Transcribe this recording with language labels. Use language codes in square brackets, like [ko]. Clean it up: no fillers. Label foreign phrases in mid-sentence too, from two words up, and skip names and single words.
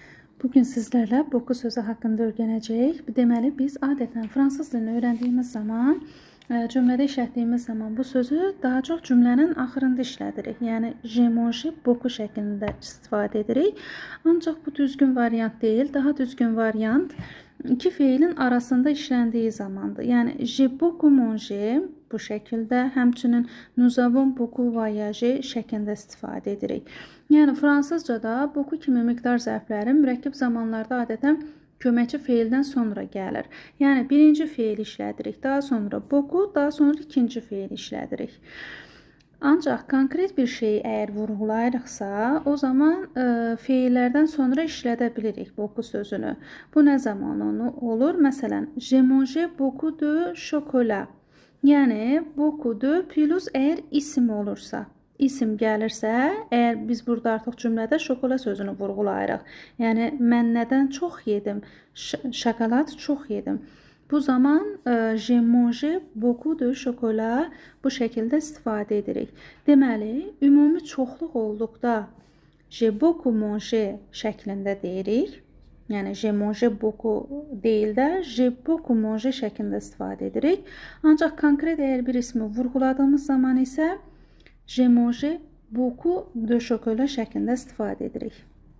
[az] Bugün sizlərlə beaucoup sözü haqqında öyrənəcəyik. Deməli, biz adətən fransız dilini öyrəndiyimiz zaman, cümlədə işlətdiyimiz zaman bu sözü daha çox cümlənin axırında işlədirik. Yəni, [fr] je mange beaucoup [az] şəklində istifadə edirik. Ancaq bu düzgün variant deyil. Daha düzgün variant iki feilin arasında işləndiyi zamandır. Yəni, [fr] je beaucoup mange [az] bu şəkildə, həmçinin [fr] nous avons beaucoup voyagé [az] şəklində istifadə edirik. Yəni, fransızcada beaucoup kimi miqdar zərfləri mürəkkəb zamanlarda adətən köməkçi feildən sonra gəlir. Yəni, birinci feil işlədirik, daha sonra beaucoup, daha sonra ikinci feil işlədirik. Ancaq konkret bir şeyi əgər vurğulayırıqsa, o zaman feillərdən sonra işlədə bilirik beaucoup sözünü. Bu nə zaman olur? Məsələn, [fr] je mange beaucoup de chocolat. [az] Yəni, [fr] beaucoup de plus [az] əgər isim olursa, isim gəlirsə, əgər biz burada artıq cümlədə şokolad sözünü vurğulayırıq. Yəni, mən nədən çox yedim? Şokolad çox yedim. Bu zaman [fr] je mange beaucoup de chocolat [az] bu şəkildə istifadə edirik. Deməli, ümumi çoxluq olduqda [fr] je beaucoup mange [az] şəklində deyirik. Yəni, [fr] je mange beaucoup [az] deyil də, [fr] je beaucoup mange [az] şəklində istifadə edirik. Ancaq konkret əgər bir ismi vurğuladığımız zaman isə [fr] je mange beaucoup de chocolat [az] şəklində istifadə edirik.